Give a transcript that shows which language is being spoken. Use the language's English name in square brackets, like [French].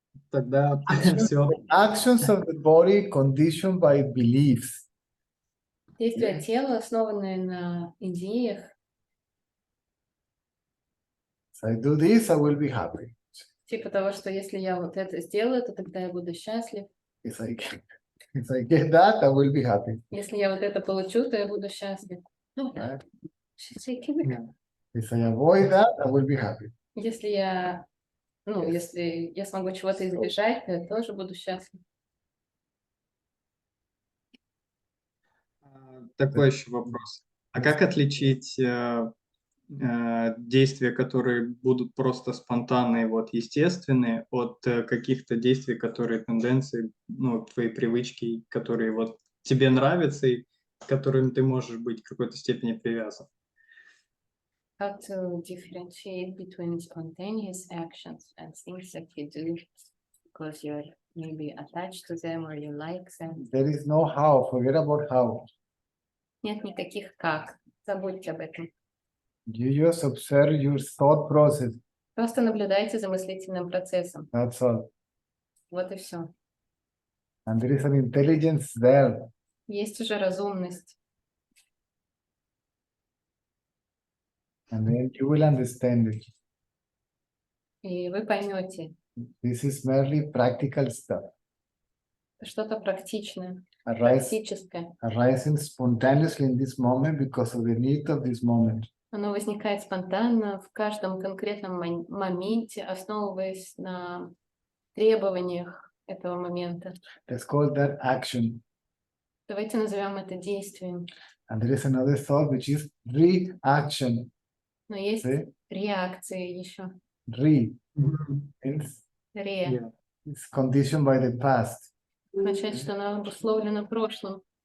[Russian] Тогда все. [English] Actions of the body conditioned by beliefs. [Russian] Действия тела, основанные на идеях, [English] If I do this, I will be happy. [Russian] типа того, что если я вот это сделаю, то тогда я буду счастлив. [English] If I get that, I will be happy. [Russian] Если я вот это получу, то я буду счастлив. [English] Right? Yeah. If I avoid that, I will be happy. [Russian] Если я, если я смогу чего-то избежать, то я тоже буду счастлив. Такой еще вопрос. А как отличить действия, которые будут просто спонтанные, вот естественные, от каких-то действий, которые тенденции, ну, твои привычки, которые вот тебе нравятся и к которым ты можешь быть в какой-то степени привязан? [English] How to differentiate between spontaneous actions and things that you do because you're maybe attached to them or you like them. There is no how, forget about how. [Russian] Нет никаких как. Забудьте об этом. [English] You just observe your thought process. [Russian] Просто наблюдайте за мыслительным процессом. [English] That's all. [Russian] Вот и все. [English] And there is an intelligence there. [Russian] Есть уже разумность. [English] And then you will understand it. [Russian] И вы поймете, [English] This is merely practical stuff. [Russian] что-то практичное, [English] Arise, [Russian] практическое. [English] arising spontaneously in this moment because of the need of this moment. [Russian] Оно возникает спонтанно в каждом конкретном моменте, основываясь на требованиях этого момента. [English] Let's call that action. [Russian] Давайте назовем это действием. [English] And there is another thought which is reaction. [Russian] Но есть [English] See? [Russian] реакции еще. [English] Re means [Russian] Ре. [English] Yeah. it's conditioned by the past. [Russian] Означает, что оно обусловлено прошлым.